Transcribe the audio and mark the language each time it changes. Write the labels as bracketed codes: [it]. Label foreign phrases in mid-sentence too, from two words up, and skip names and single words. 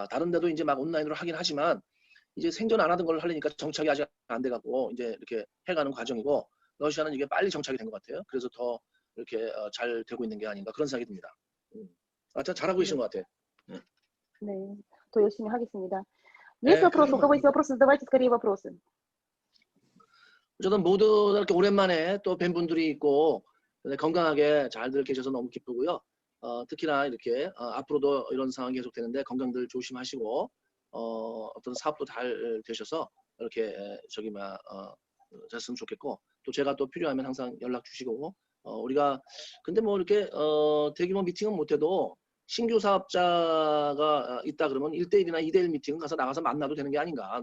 [ko] 다른 데도 이제 막 온라인으로 하긴 하지만 이제 생전 안 하던 걸 하려니까 정착이 아직 안 돼갖고 이제 이렇게 해가는 과정이고 러시아는 이게 빨리 정착이 된 것 같아요. 그래서 더 이렇게 잘 되고 있는 게 아닌가 그런 생각이 듭니다. 참 잘하고 계신 것 같아요. 네, 더 열심히 하겠습니다. [ru] Есть вопросы? У кого есть вопросы, задавайте скорее вопросы. [ko] 어쨌든 모두 이렇게 오랜만에 또 뵌 분들이 있고 건강하게 잘들 계셔서 너무 기쁘고요. 특히나 이렇게 앞으로도 이런 상황이 계속되는데 건강들 조심하시고 어떤 사업도 잘 되셔서 이렇게 됐으면 좋겠고 또 제가 또 필요하면 항상 연락 주시고 우리가 근데 뭐 이렇게 대규모 미팅은 못해도 신규 사업자가 있다 그러면 1대1이나 2대1 미팅은 가서 나가서 만나도 되는 게 아닌가.